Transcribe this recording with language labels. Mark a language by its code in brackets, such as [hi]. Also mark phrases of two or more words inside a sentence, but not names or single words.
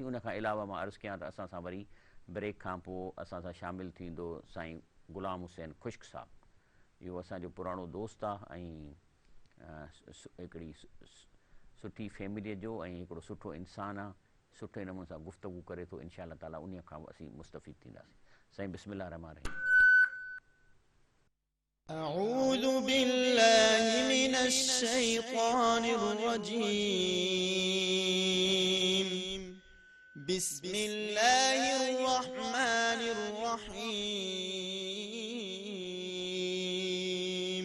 [sd] उन खां अलावा मां अर्ज़ु कयां त असां सां वरी ब्रेक खां पोइ असां सां शामिलु थींदो साईं ग़ुलाम हुसैन ख़ुश्क साहब। इहो असांजो पुराणो दोस्त आहे ऐं हिकिड़ी सुठी फैमिलीअ जो ऐं हिकिड़ो सुठो इंसानु आहे। सुठे नमूने सां गुफ़्तगू करे थो। [ar] إن شاء الله تعالى [sd] उन खां असीं मुस्तफ़ीद थींदासीं। [ar] साईं بسم الله رحمن رحيم. أعوذ بالله من الشيطان الرجيم. بسم الله الرحمن الرحيم.